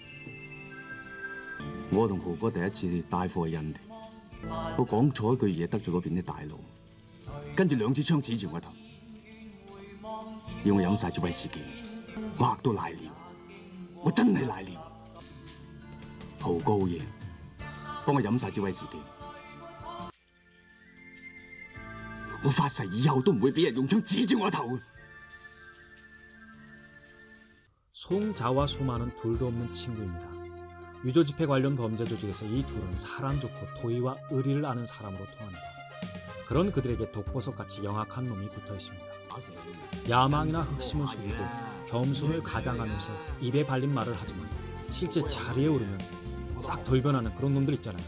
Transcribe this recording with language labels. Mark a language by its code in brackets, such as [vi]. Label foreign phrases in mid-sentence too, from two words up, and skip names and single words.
[yue] 我同豪哥第一次帶貨去印地，我講錯一句嘢得罪嗰邊啲大佬，跟住2支槍指住我個頭，要我飲晒支威士忌，我嚇到瀨尿，我真係瀨尿。豪哥好嘢，幫我飲晒支威士忌。我發誓以後都唔會俾人用槍指住我頭。 [ko] 송자와 소마는 둘도 없는 친구입니다. 유조 집회 관련 범죄 조직에서 이 둘은 사람 좋고 도의와 의리를 아는 사람으로 통합니다. 그런 그들에게 독보석같이 영악한 놈이 붙어 있습니다. 야망이나 흑심을 속이고 겸손을 가장하면서 입에 발린 말을 하지만 실제 자리에 오르면 싹 돌변하는 그런 놈들 있잖아요.